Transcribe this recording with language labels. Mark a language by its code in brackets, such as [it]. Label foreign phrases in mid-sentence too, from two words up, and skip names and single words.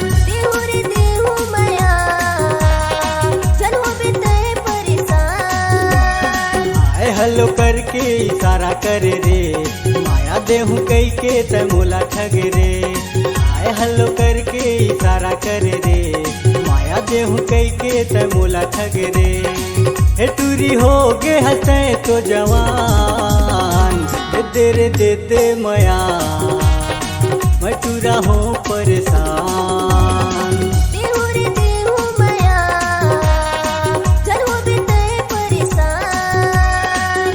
[hne] देहू रे देहू माया जन हो बीते परेशान। [en] hi hello [hne] करके इशारा करे रे, माया देहू कई के त मोला ठग रे। [en] hi hello [hne] करके इशारा करे रे, माया देहू कई के त मोला ठग रे। हे टूरी हो के हंसते तो जवान, दे दे मया मैं टूरा हो परेशान। देहु रे देहु माया घर हो बेटे परेशान।